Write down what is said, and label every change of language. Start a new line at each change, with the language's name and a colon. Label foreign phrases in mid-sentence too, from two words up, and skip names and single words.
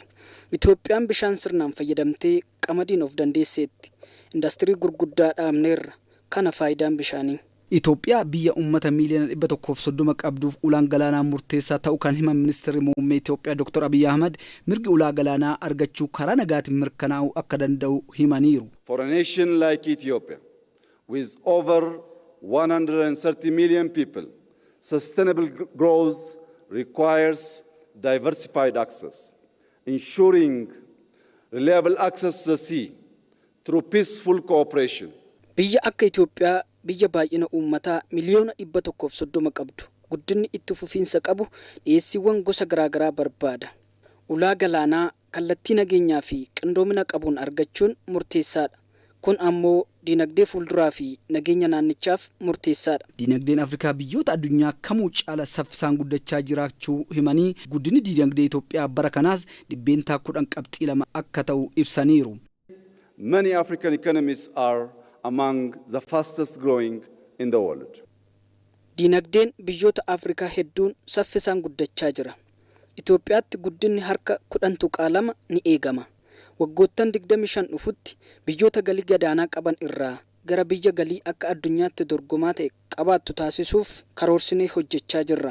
Oromo: Itoophiyaan bishaan sirnaan fayyadamtee qamadiin of dandeesseetti. Indastirii gurguddaa dhaabneerra. Kana faayidaan bishaanii. Itoophiyaa biyya ummata miiliyoona 130 qabduuf ulaan galaanaa murteessaa ta'uu kan himan ministeerri muummee Itoophiyaa Dr. Abiy Ahmed mirgi ulaa galaanaa argachuu karaa nagaatiin mirkanaa'uu akka danda'u himaniiru.
English: For a nation like Ethiopia, with over 130 million people, sustainable growth requires diversified access, ensuring reliable access to the sea through peaceful cooperation.
Oromo: Biyya akka Itoophiyaa biyya baay'ina uummataa miliyoona 130 qabdu guddinni itti fufiinsa qabu dhiyeessiiwwan gosa garaagaraa barbaada. Ulaa galaanaa kallattii nageenyaa fi qindoomina qabuun argachuun murteessaadha. Kun ammoo diinagdee fuulduraa fi nageenya naannichaaf murteessaadha. Diinagdeen Afrikaa biyyoota addunyaa kamuu caala saffisaan guddachaa jiraachuu himanii guddinni diinagdee Itoophiyaa bara kanaas dhibbeentaa 10 qabxii 2 akka ta'u ibsaniiru.
English: Many African economies are among the fastest growing in the world.
Oromo: Diinagdeen biyyoota Afrikaa hedduun saffisaan guddachaa jira. Itoophiyaatti guddinni harka 10.2 ni eegama. Waggoottan 25 dhufutti biyyoota galii gadaanaa qaban irraa gara biyya galii akka addunyaatti dorgomaa ta'e qabaattu taasisuuf karoorsinee hojjechaa jirra.